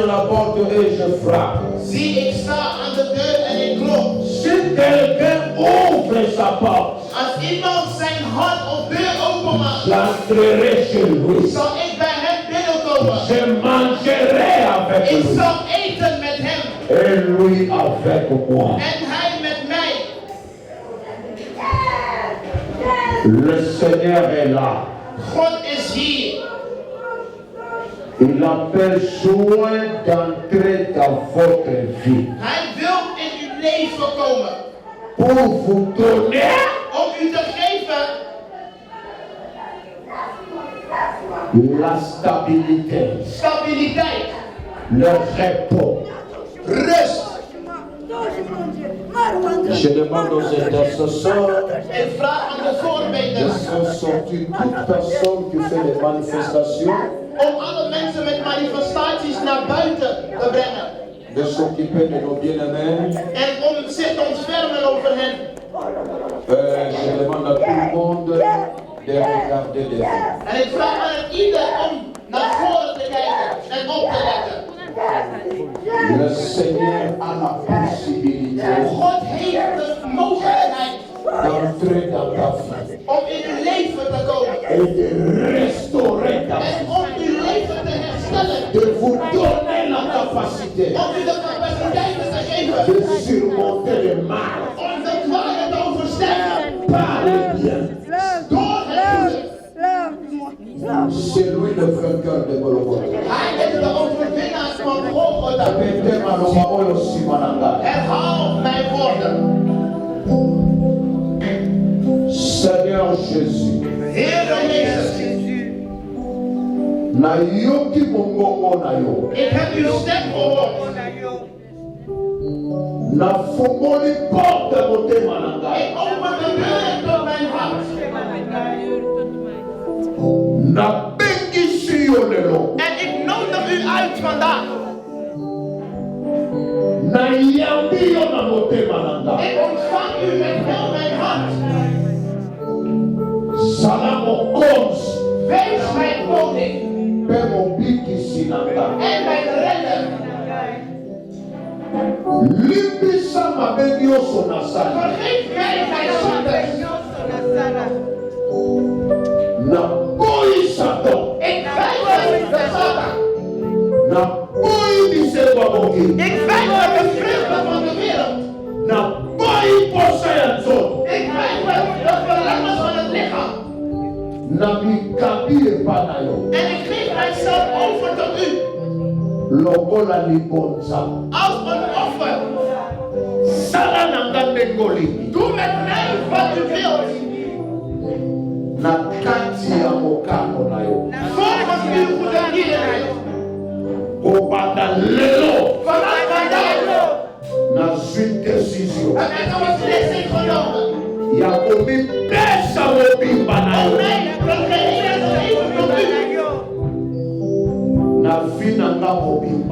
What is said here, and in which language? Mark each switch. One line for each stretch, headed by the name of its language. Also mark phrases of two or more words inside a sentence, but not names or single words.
French: porte et je frappe.
Dutch: Zie, ik sta aan de deur en ik klop.
French: Si quelqu'un ouvre sa porte,
Dutch: Als iemand zijn hart of deur openmaakt,
French: j'entrerai chez lui.
Dutch: zal ik bij hem binnenkomen.
French: Je mangerai avec
Dutch: Ik
French: lui.
Dutch: zal eten met hem
French: Et lui avec moi.
Dutch: en hij met mij.
French: Le Seigneur est là.
Dutch: God is hier.
French: Il a besoin d'entrer dans votre vie.
Dutch: Hij wil in uw leven komen.
French: Pour vous donner
Dutch: Om u te geven
French: la stabilité,
Dutch: stabiliteit.
French: le repos. Reste. Je demande aux intercesseurs
Dutch: Ik vraag aan de
French: de
Dutch: voorbeders
French: faire sortir toute personne qui fait des manifestations,
Dutch: om alle mensen met manifestaties naar buiten te brengen.
French: de s'occuper de nos bien-aimés.
Dutch: En om zich te ontfermen over hen.
French: Je demande à tout le monde de regarder devant.
Dutch: En ik vraag aan ieder om naar voren te kijken en op te letten.
French: Le Seigneur a la possibilité
Dutch: God heeft de mogelijkheid
French: d'entrer dans ta vie
Dutch: om in uw leven te komen.
French: et de restaurer ta vie,
Dutch: En om uw leven te herstellen.
French: de vous donner la capacité
Dutch: Om u de capaciteiten te geven.
French: de surmonter le mal
Dutch: Om de kwade te overstijgen.
French: par le bien.
Dutch: Door het goede.
French: C'est lui le vainqueur de Golgotha.
Dutch: Hij is de overwinnaar van Golgotha.
Lingala: Répétez maloba oyo sima na ngai.
Dutch: Herhaal mijn woorden.
French: Seigneur Jésus,
Dutch: Heere Jezus.
Lingala: nayoki mongongo na yo,
Dutch: Ik heb uw stem gehoord.
Lingala: nafungoli porte motema na ngai,
Dutch: Ik open de deur tot mijn hart.
Lingala: nabengisi yo lelo,
Dutch: En ik nodig u uit vandaag.
Lingala: nayambi yo na motema na ngai.
Dutch: Ik ontvang u met heel mijn hart.
Lingala: Zala mokonzi
Dutch: Wees mijn koning
Lingala: mpe mobikisi na ngai.
Dutch: en mijn redder.
Lingala: Limbisa mabe nyonso nasali,
Dutch: Vergeef mij mijn zondes.
Lingala: naboyi Satan,
Dutch: Ik weiger de Satan.
Lingala: naboyi bisekwa moki,
Dutch: Ik weiger de vruchten van de wereld.
Lingala: naboyi posa ya nzoto,
Dutch: Ik weiger de verlangens van het lichaam.
Lingala: namikabi epa na yo
Dutch: En ik geef mijzelf over tot u.
Lingala: lokola libonza.
Dutch: Als een offer.
Lingala: Sala na nga ndenge olingi
Dutch: Doe met mij wat u wilt.
Lingala: na kati ya mokano na yo.
Dutch: Volgens uw goede lieden.
Lingala: Kobanda lelo
Dutch: Vanaf vandaag
Lingala: nazwi desizio
Dutch: heb ik een beslissing genomen.
Lingala: ya komipesa mobimba na
Dutch: Om
Lingala: yo
Dutch: mij te geven tot u.
Lingala: na vi na nga mobimba.